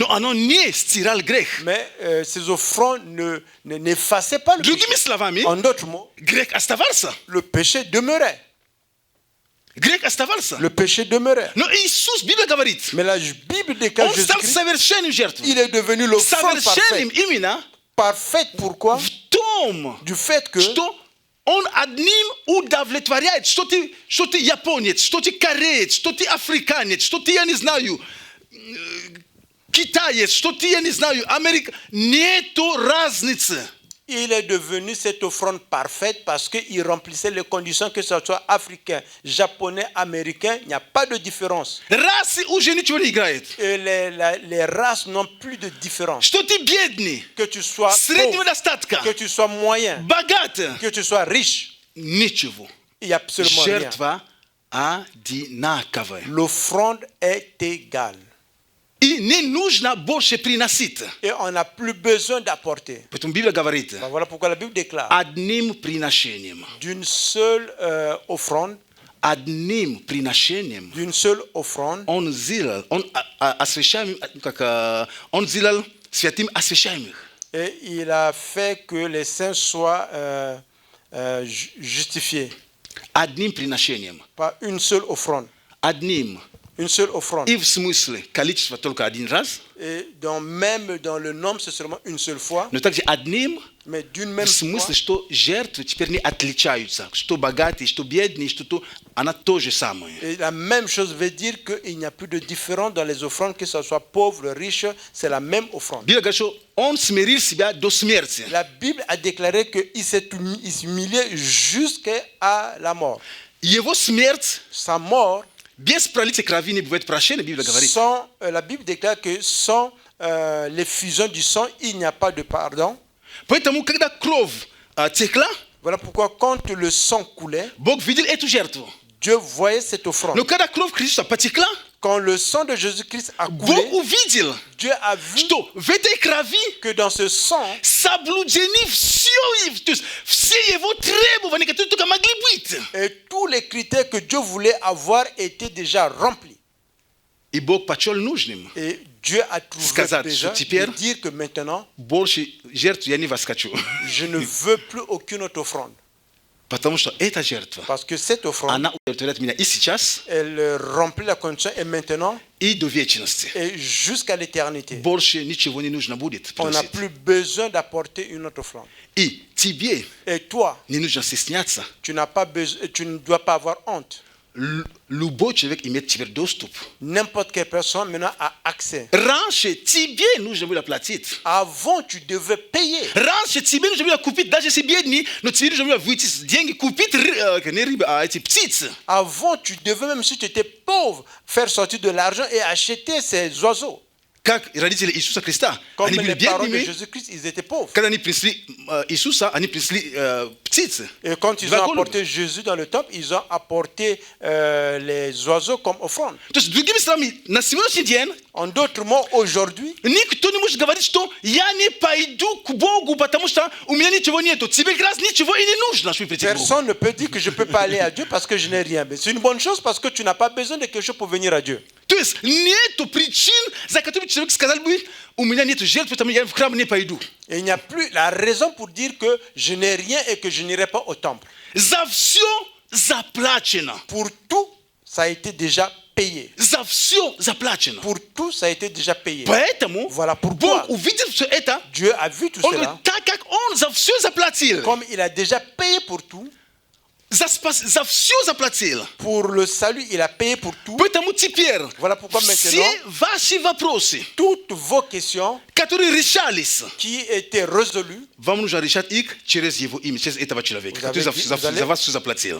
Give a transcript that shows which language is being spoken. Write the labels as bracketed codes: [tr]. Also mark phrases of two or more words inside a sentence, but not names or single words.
[ru] Но оно не стирал грех. [fr] Mais ces offrandes n'effaçaient pas le [ru] Другими [fr] péché. [ru] словами, [fr] En d'autres mots, [ru] грех оставался. [fr] le péché demeurait. [ru] Grec оставался. [fr] Le péché demeurait. [ru] Но Иисус, Библия говорит, [fr] Mais la Bible déclare [ru] Он стал [fr] Jésus-Christ, [ru] совершенным жертвой. [fr] il est devenu l'offrande [ru] Совершенным [fr] parfaite. [ru] именно [fr] Parfaite pourquoi? [ru] в том, [fr] Du fait que [ru] что Он одним удовлетворяет, что ты японец, что ты кореец, что ты африканец, что ты, я не знаю, китаец, что ты, я не знаю, Америка. Нету разницы. [fr] il est devenu cette offrande parfaite parce qu'il remplissait les conditions, que ce soit africain, japonais, américain, il n'y a pas de différence. [ru] Расы уже ничего не играет. [fr] Et les races n'ont plus de différence. [ru] Что ты бедный, [fr] Que tu sois [ru] среднего [fr] pauvre, [ru] достатка, [fr] que tu sois moyen, [ru] богат, [fr] que tu sois riche, [ru] ничего. [fr] il n'y a absolument rien. [ru] Жертва одинаковая. [fr] L'offrande est égale. [ru] И не нужно больше приносить. [fr] Et on n'a plus besoin d'apporter. [ru] Поэтому Библия говорит, [fr] Ben voilà pourquoi la Bible déclare [ru] одним приношением, [fr] d'une seule offrande, [ru] одним приношением [fr] d'une seule offrande, [ru] Он сделал, он сделал святым освящаемых. [fr] et il a fait que les saints soient justifiés [ru] Одним приношением. [fr] par une seule offrande. [ru] Одним. [fr] Une seule offrande. [ru] И в смысле количество только один раз, [fr] Et donc même dans le nombre, c'est seulement une seule fois, [ru] но также одним [fr] mais d'une même [ru] в [fr] fois. [ru] смысле, что жертвы теперь не отличаются. Что богатые, что бедные, что то, она то же самое. [fr] Et la même chose veut dire qu'il n'y a plus de différence dans les offrandes, que ce soit pauvre, riche, c'est la même offrande. [ru] Библия говорит, что он смирил себя до смерти. [fr] La Bible a déclaré qu'il s'est humilié jusqu'à la mort. [ru] Его смерть [fr] Sa mort, [ru] без пролития крови не бывает прощения, Библия говорит. [fr] sans, la Bible déclare que sans l'effusion du sang, il n'y a pas de pardon. [ru] Поэтому, когда кровь текла, [fr] Voilà pourquoi quand le sang coulait, [ru] Бог видел эту жертву. [fr] Dieu voyait cette offrande. [ru] Но когда кровь Христа потекла, [fr] Quand le sang de Jésus-Christ a [ru] Бог [fr] coulé, [ru] увидел, [fr] Dieu a vu [ru] что в этой крови [fr] que dans ce sang, [ru] соблюдены все его требования, которые только могли быть. [fr] et tous les critères que Dieu voulait avoir étaient déjà remplis. [ru] И Бог почел нужным. [fr] Et Dieu a trouvé [ru] Сказать, [fr] déjà [ru] что теперь [fr] de dire que maintenant, [ru] больше жертв я не воскочу. [fr] je ne veux plus aucune autre offrande. [ru] Потому что эта жертва, [fr] Parce que cette offrande, [ru] она удовлетворяет меня и сейчас, [fr] elle remplit la condition et maintenant [ru] и до вечности. [fr] et jusqu'à l'éternité. [ru] Больше ничего не нужно будет [fr] On n'a [ru] приносить. [fr] plus besoin d'apporter une autre offrande. [ru] И тебе [fr] Et toi, [ru] не нужно стесняться. [fr] tu n'as pas besoin, tu ne dois pas avoir honte. [ru] Любой человек имеет теперь доступ. [fr] N'importe quelle personne maintenant a accès. [ru] Раньше тебе нужно было платить. [fr] Avant, tu devais payer. [ru] Раньше тебе нужно было купить, даже если бедный, но тебе нужно было выйти с деньги, купить не рыбы, а эти птицы. [fr] Avant, tu devais, même si tu étais pauvre, faire sortir de l'argent et acheter ces oiseaux. [ru] Как родители Иисуса Христа, [fr] Comme [ru] они были [fr] les parents de [ru] бедными, [fr] Jésus-Christ, ils étaient pauvres. [ru] когда они принесли Иисуса, они принесли птицы. [fr] Et quand ils [ru] Два [fr] ont [ru] голубя. [fr] apporté Jésus dans le temple, ils ont apporté les oiseaux comme offrande. [ru] То есть, другими словами, на сегодняшний день [fr] En d'autres mots, aujourd'hui, [ru] никто не может говорить, что я не пойду к Богу, потому что у меня ничего нету. Тебе как раз ничего и не нужно, чтобы прийти к Богу. [fr] personne ne peut dire que je ne peux pas aller à Dieu parce que je n'ai rien. Mais c'est une bonne chose parce que tu n'as pas besoin de quelque chose pour venir à Dieu. [ru] То есть нету причин, за которыми человек сказал бы, у меня нету жертв, поэтому я в храм не пойду. [fr] Et il n'y a plus la raison pour dire que je n'ai rien et que je n'irai pas au temple. [ru] За все заплачено. [fr] Pour tout, ça a été déjà payé. [ru] За все заплачено. [fr] Pour tout, ça a été déjà payé. [ru] Поэтому [fr] Voilà pourquoi [ru] Бог увидел все это, [fr] Dieu a vu tout [ru] он [fr] cela. [ru] говорит, так как он за все заплатил, [fr] Comme il a déjà payé pour tout, [ru] за все заплатил, [fr] pour le salut, il a payé pour tout. [ru] поэтому теперь [fr] Voilà pourquoi [ru] все [fr] maintenant, [ru] ваши вопросы, [fr] toutes vos questions [ru] которые решались, [fr] qui étaient résolues, [ru] вам нужно решать их через его имя, через этого человека, который за вас все заплатил.